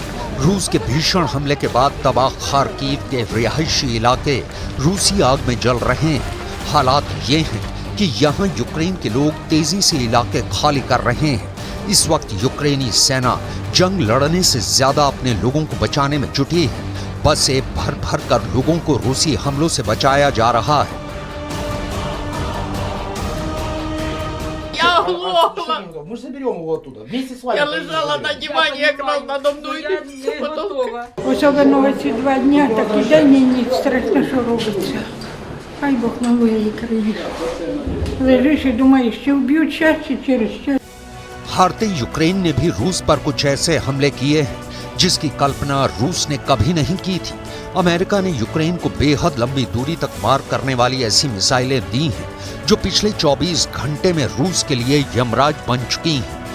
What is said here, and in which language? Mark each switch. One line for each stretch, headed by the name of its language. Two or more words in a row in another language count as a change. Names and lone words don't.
Hindi: रूस के भीषण हमले के बाद तबाह खार्किव के रिहायशी इलाके रूसी आग में जल रहे हैं। हालात ये हैं कि यहाँ यूक्रेन के लोग तेजी से इलाके खाली कर रहे हैं। इस वक्त यूक्रेनी सेना जंग लड़ने से ज्यादा अपने लोगों को बचाने में जुटी है। बसें भर भर कर लोगों को रूसी हमलों से बचाया जा रहा है।
Russian: Мы же заберем его оттуда, вместе с вами. Я лежала на диване, якраз надо мною потом.
Ukrainian: Особливо ці 2 дня такі день ніч страшно, що робиться. Хай Бог милує і країну. Лежиш і думаєш, чи вб'ють час, чи через час.
Hindi: हारते यूक्रेन ने भी रूस पर कुछ ऐसे हमले किए हैं जिसकी कल्पना रूस ने कभी नहीं की थी। अमेरिका ने यूक्रेन को बेहद लंबी दूरी तक मार करने वाली ऐसी मिसाइलें दी हैं जो पिछले 24 घंटे में रूस के लिए यमराज बन चुकी हैं।